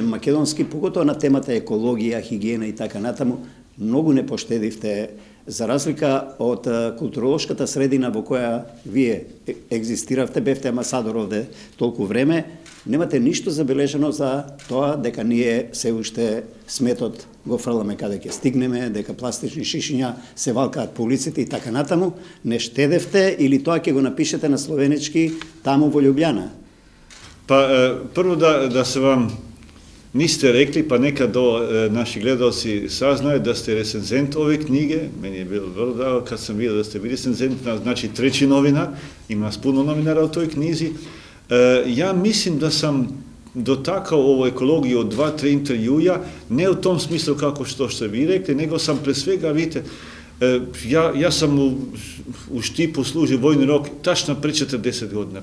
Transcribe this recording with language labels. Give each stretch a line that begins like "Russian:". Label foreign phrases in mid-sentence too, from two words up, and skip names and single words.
Macedonian: македонски, поготоа на темата екологија, хигиена и така натаму, многу не поштедивте, за разлика од културолошката средина во која вие екзистиравте, бевте амбасадор овде толку време, немате ништо забележено за тоа дека ние се уште сметот го фрламе каде ќе стигнеме, дека пластични шишиња се валкаат по улиците и така натаму. Не штедевте или тоа ќе го напишете на словенички таму во Љубљана?
Serbian: Pa prvo da se vam niste rekli, pa neka do naši gledalci saznaju da ste recenzent ove knjige. Meni je bilo vrlo drago kad sam vidio da ste bili recenzent, znači treći novinar, ima nas puno novinara u toj knjizi. Ja mislim da sam dotakao ovu ekologiju od 2-3 intervjuja, ne u tom smislu kako što ste vi rekli, nego sam pre svega, vidite, ja sam u Štipu služio vojni rok tačno pre 40 godina.